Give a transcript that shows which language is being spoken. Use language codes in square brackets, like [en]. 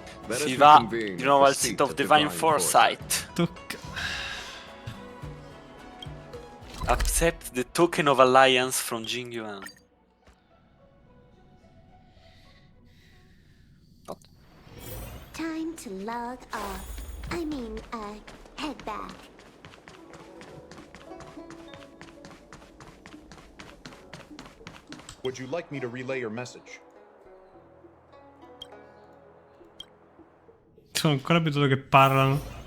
[it] Si va di nuovo al sito of Divine Foresight. Tocca. [en] Accept the token of alliance from Jing Yuan. Time to log off. I mean, head back. Would you like me to relay your message? [it] Sono ancora abituato che parlano.